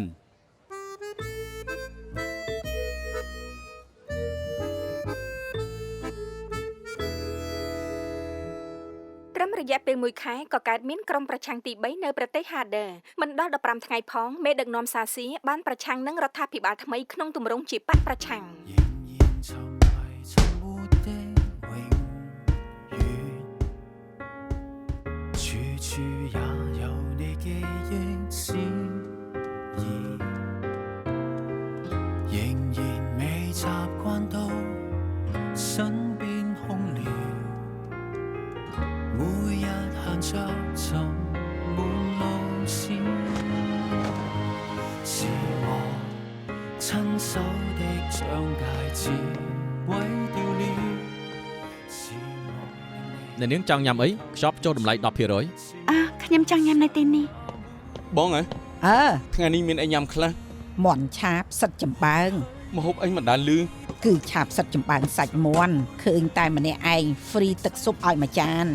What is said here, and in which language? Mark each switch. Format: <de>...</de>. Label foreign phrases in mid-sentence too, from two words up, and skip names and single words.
<km>ត្រឹមរយៈពេល1ខែក៏កើតមានក្រុមប្រឆាំងទី3នៅប្រទេសហាដឺមិនដល់15ថ្ងៃផងមេដឹកនាំសាស៊ីបានប្រឆាំងនឹងរដ្ឋាភិបាលថ្មីក្នុងទម្រង់ជាបកប្រឆាំង</km> <yue>處也有你記憶思意，仍然未習慣到身邊空了，每日行着尋滿路線，是我親手的將戒指毀掉了。</yue> <km>អ្នកនាងចង់ញ៉ាំអីខ្ចប់ចូលតម្លៃ 10% ខ្ញុំចង់ញ៉ាំនៅទីនេះ បងហ៎ ថ្ងៃនេះមានអីញ៉ាំខ្លះ មន់ឆាបសិតចំបើង ម្ហូបអីមិនដាល់លឺ គឺឆាបសិតចំបើងសាច់មន់ឃើញតែម្នាក់ឯង free ទឹកស៊ុបឲ្យមួយចាន</km>